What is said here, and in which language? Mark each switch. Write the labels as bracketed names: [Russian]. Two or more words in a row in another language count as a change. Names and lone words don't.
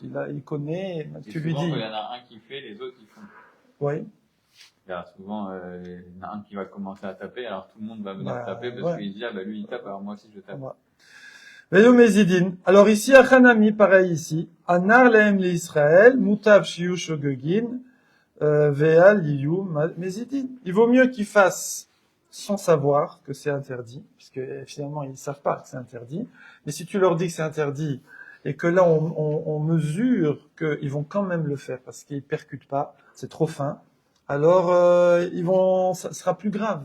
[French] Il connaît, et tu lui souvent, dis. quand il y en a un qui fait, les autres, ils font. Oui. Il y a souvent, il y en a un qui va commencer à taper, alors tout le monde va venir Bah, taper parce ouais. qu'il dit, ah, bah, lui, il tape, alors moi aussi, je tape. [Hebrew] ואל יהיו מזידין. [French] Alors ici, à Hanami, pareil ici. [Hebrew] הנח להם ל ישראל, מוטב שיהיו שוגגין, ואל יהיו מזידין. [French] Il vaut mieux qu'ils fassent sans savoir que c'est interdit, puisque finalement ils savent pas que c'est interdit. Mais si tu leur dis que c'est interdit, et que là on mesure qu'ils vont quand même le faire parce qu'ils percutent pas, c'est trop fin, alors ça sera plus grave.